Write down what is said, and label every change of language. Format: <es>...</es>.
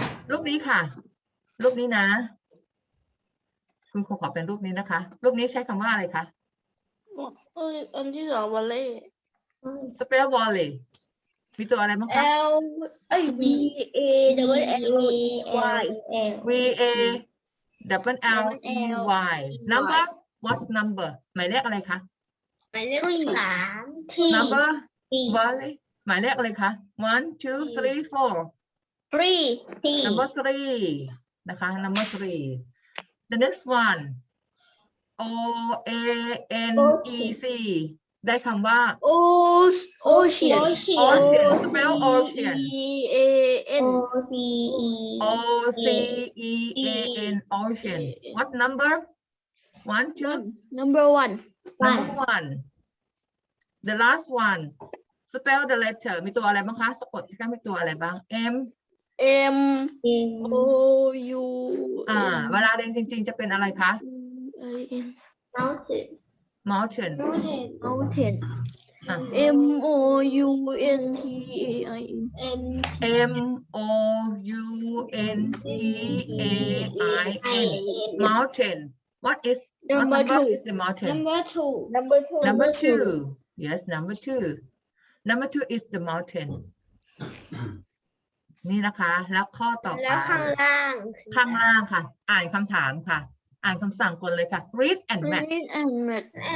<th>รูปนี้ค่ะ รูปนี้นะ คุณครูขอเป็นรูปนี้นะคะ รูปนี้ใช้คำว่าอะไรคะ อันที่สองวอลเล่</th> <en>spell volley</en> <th>มีตัวอะไรบ้างคะ</th> <en>L V A W L Y V A double L E Y number what number</en> <th>หมายเลขอะไรคะ หมายเลข3ที่</th> <en>number volley</en> <th>หมายเลขอะไรคะ</th> <en>1 2 3 4 three</en> <th>ที่</th> <en>number 3 นะคะ number 3 the next one O A N E C</en> <th>ได้คำว่า</th> <en>ocean ocean spell ocean E A N C E O C E A N ocean what number 1 2 number one number 1 the last one spell the letter</en> <th>มีตัวอะไรบ้างคะสะกดที่กันมีตัวอะไรบ้าง</th> <en>M M O U</en> <th>เวลาเรียนจริงๆจะเป็นอะไรคะ</th> <en>I N mountain mountain อ่ะ M O U N T A I N M O U N T A I N mountain what is what Number number two. is the mountain number 2 number 2 yes number 2 is the mountain</en> <th>นี่นะคะ แล้วข้อต่อไป แล้วข้างล่าง ข้างล่างค่ะ อ่านคำถามค่ะ อ่านคำสั่งก่อนเลยค่ะ</th> <en>read and match Read and match</en>